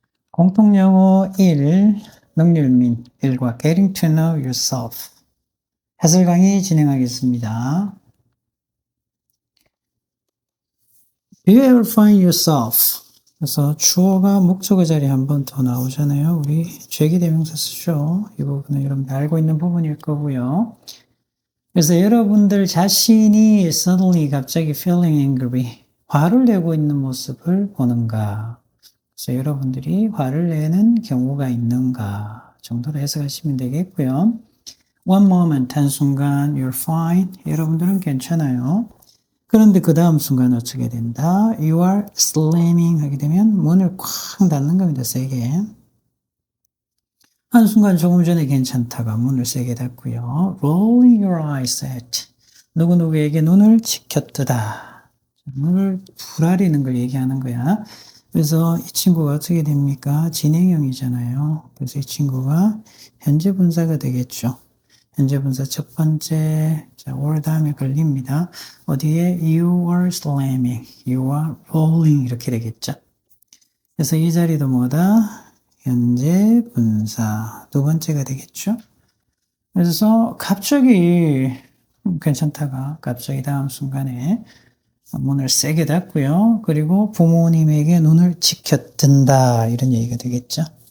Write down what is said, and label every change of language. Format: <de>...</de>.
<ko>공통영어 1, 능률민 1과</ko> <en>Getting to know yourself</en> <ko>해설 강의 진행하겠습니다.</ko> <en>Do you ever find yourself?</en> <ko>그래서 주어가 목적어 자리에 한 번 더 나오잖아요. 우리 죄기대명사 쓰죠. 이 부분은 여러분들 알고 있는 부분일 거고요. 그래서 여러분들 자신이 suddenly 갑자기</ko> <en>feeling angry,</en> <ko>화를 내고 있는 모습을 보는가? 그래서 여러분들이 화를 내는 경우가 있는가 정도로 해석하시면 되겠고요.</ko> <en>One moment,</en> <ko>한순간,</ko> <en>you're fine.</en> <ko>여러분들은 괜찮아요. 그런데 그 다음 순간 어떻게 된다?</ko> <en>You are slamming</en> <ko>하게 되면 문을 쾅 닫는 겁니다. 세게. 한순간 조금 전에 괜찮다가 문을 세게 닫고요.</ko> <en>Rolling your eyes at.</en> <ko>누구누구에게 눈을 치켜뜨다. 눈을 부라리는 걸 얘기하는 거야. 그래서 이 친구가 어떻게 됩니까? 진행형이잖아요. 그래서 이 친구가 현재 분사가 되겠죠. 현재 분사 첫 번째, 자, or 다음에 걸립니다. 어디에?</ko> <en>You are slamming, you are rolling</en> <ko>이렇게 되겠죠. 그래서 이 자리도 뭐다? 현재 분사 두 번째가 되겠죠. 그래서 갑자기 괜찮다가 갑자기 다음 순간에 문을 세게 닫고요. 그리고 부모님에게 눈을 치켜든다 이런 얘기가 되겠죠.</ko>